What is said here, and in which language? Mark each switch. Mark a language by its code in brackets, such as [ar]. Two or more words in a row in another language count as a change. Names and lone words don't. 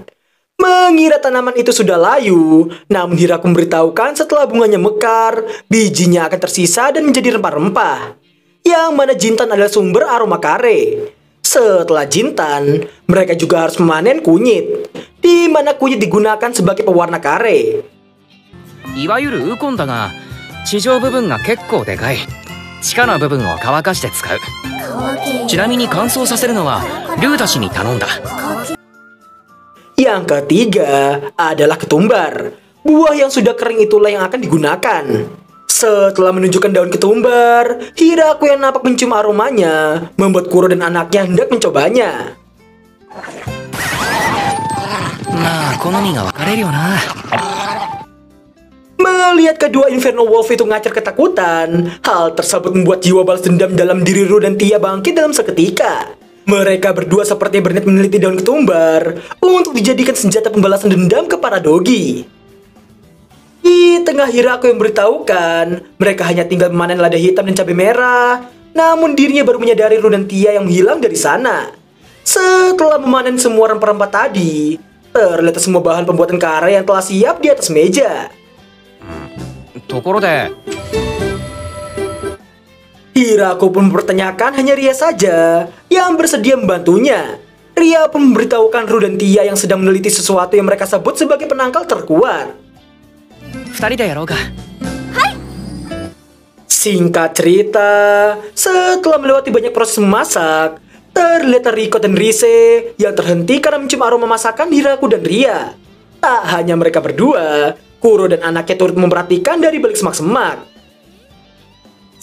[id] Mengira tanaman itu sudah layu, namun Hiraku memberitahukan setelah bunganya mekar, bijinya akan tersisa dan menjadi rempah-rempah. Yang mana jintan adalah sumber aroma kare. Setelah jintan, mereka juga harus memanen kunyit, di mana kunyit digunakan sebagai pewarna kare. [ja] いわゆるウコンだが、地上部分が結構でかい。地下の部分を乾かして使う。ちなみに乾燥させるのはルーダ氏に頼んだ。 [id] Yang ketiga adalah ketumbar. Buah yang sudah kering itulah yang akan digunakan. Setelah menunjukkan daun ketumbar, Hiraku yang nampak mencium aromanya membuat Kuro dan anaknya hendak mencobanya. [ja] まあ好みが分かれるよな。 [id] Melihat kedua Inferno Wolf itu ngacar ketakutan, hal tersebut membuat jiwa balas dendam dalam diri Ru dan Tia bangkit dalam seketika. Mereka berdua seperti berniat meneliti daun ketumbar untuk dijadikan senjata pembalasan dendam ke para dogi. Di tengah Hiraku yang beritahukan mereka hanya tinggal memanen lada hitam dan cabai merah, namun dirinya baru menyadari Ru dan Tia yang menghilang dari sana. Setelah memanen semua rempah-rempah tadi, terlihat semua bahan pembuatan kare yang telah siap di atas meja. [ja] ところで [id] Hiraku pun mempertanyakan hanya Ria saja yang bersedia membantunya. Ria pun memberitahukan Ru dan Tia yang sedang meneliti sesuatu yang mereka sebut sebagai penangkal terkuat. [ja] 2人でやろうか。 [id] Singkat cerita, setelah melewati banyak proses memasak, terlihat Riko dan Rise yang terhenti karena mencium aroma masakan Hiraku dan Ria. Tak hanya mereka berdua, Kuro dan anaknya turut memperhatikan dari balik semak-semak.